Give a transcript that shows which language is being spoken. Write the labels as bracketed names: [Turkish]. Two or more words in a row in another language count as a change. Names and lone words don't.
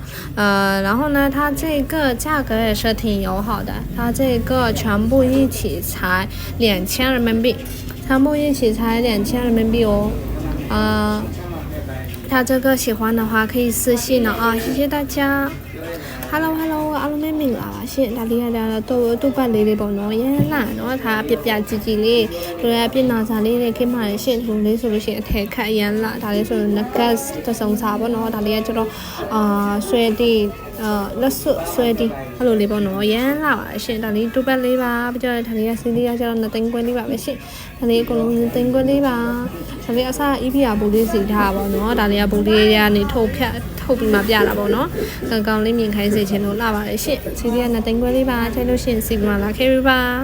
[Chinese] 然后呢，它这个价格也是挺友好的，它这个全部一起才2000人民币，全部一起才2000人民币哦。它这个喜欢的话可以私信了啊，谢谢大家。 [Burmese] Hello အားလုံးပဲမင်္ဂလာပါရှင်ဒါလေးကတော့တူပတ်လေးပေါ့နော်ရမ်းလာ နော်ဒါပြကြည်လေးတို့ရပြင်နာစာလေးတွေခင်းပါလေရှင်ဒီလေးဆိုလို့ရှိရင်အထက်ခတ်ရမ်းလာ ဒါလေးဆို necklace တစုံစာပေါ့နော်ဒါလေးကကျတော့ဆွဲတီလက်စွပ်ဆွဲတီအဲ့လိုလေးပေါ့နော်ရမ်းလာပါရှင်ဒါလေးတူပတ်လေးပါပြီးတော့ဒါလေးကစီးလေးကကျတော့2သိန်းခွဲလေးပါပဲရှင်ဒါလေးအကုန်လုံး2သိန်းခွဲလေးပါဒါလေးအစား EPR ဘူးလေးစီထားပါနော်ဒါလေးကဘူးလေးရနေထုတ်ပြီးမှပြတာပေါ့နော်ကောင်းလေးမြင်ခိုင်းစေချင်လို့လာပါတယ်ရှင်စီးလေးက2သိန်းခွဲလေးပါချိန်လို့ရှင်စီးပြီးမှလာခဲ့ပြီပါ